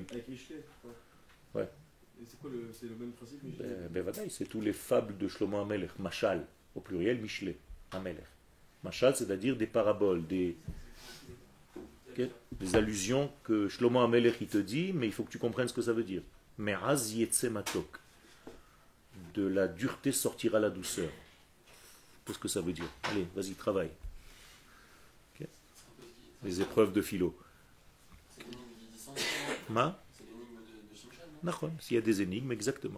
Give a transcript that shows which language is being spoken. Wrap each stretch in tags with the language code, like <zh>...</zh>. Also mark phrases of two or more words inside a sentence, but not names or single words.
<fr>Ouais. C'est le même principe, c'est tous les fables de Shlomo Amelech, Machal, au pluriel, Mishle, Amelech. Machal, c'est-à-dire des paraboles, des allusions que Shlomo Amelech il te dit, mais il faut que tu comprennes ce que ça veut dire.</fr> <he>מעז יצא מתוק.</he> <fr>De la dureté sortira la douceur. Qu'est-ce que ça veut dire? Allez, vas-y, travaille. Okay. Les épreuves de philo. Ma? S'il y a des énigmes, exactement.</fr>